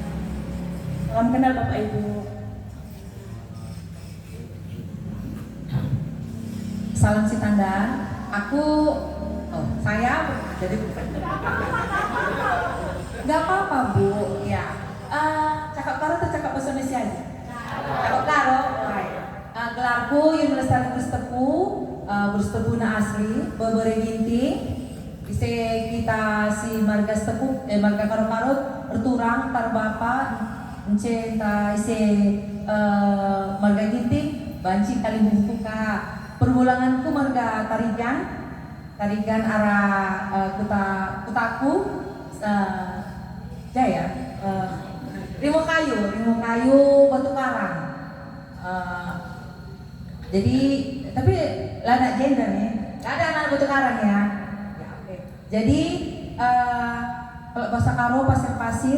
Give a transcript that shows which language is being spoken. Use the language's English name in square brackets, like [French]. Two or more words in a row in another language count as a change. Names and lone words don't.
[Indonesian] Salam kenal Bapak Ibu. Salam Sitanda. Saya jadi nggak apa-apa Bu. Ya. Cakap karo atau cakap bahasa Indonesia aja? Cakap karo. [Batak Karo] Gelarku Universitas Tepu, bersetepu na asli, berberi ginting. Ise kita si marga tepu, marga karo-karo berturang tar bapa, ence ta ise marga Ginting, banci kali buku ka. Perbulanganku marga Tarigan arah kutaku Jaya. Rimo kayu batu karang. [Indonesian] Jadi tapi lada gender nih, gak ada anak batu karang ya. Ya oke. Jadi kalau bahasa Karo pasir.